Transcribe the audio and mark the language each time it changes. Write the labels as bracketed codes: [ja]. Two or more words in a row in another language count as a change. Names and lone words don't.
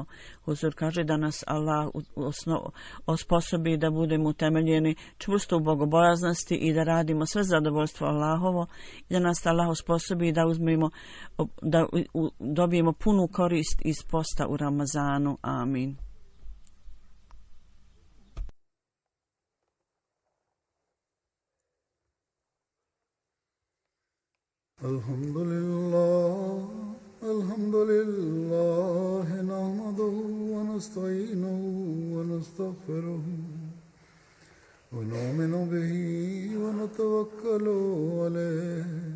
[bs] Huzur kaže da nas Allah osposobi da budemo utemeljeni čvrsto u bogobojaznosti i da radimo sve zadovoljstvo Allahovo i da nas Allah osposobi da dobijemo punu korist iz posta u Ramazanu. Amin. [ar] الحمد لله نحمده ونستعينه ونستغفره ونؤمن به ونتوكل عليه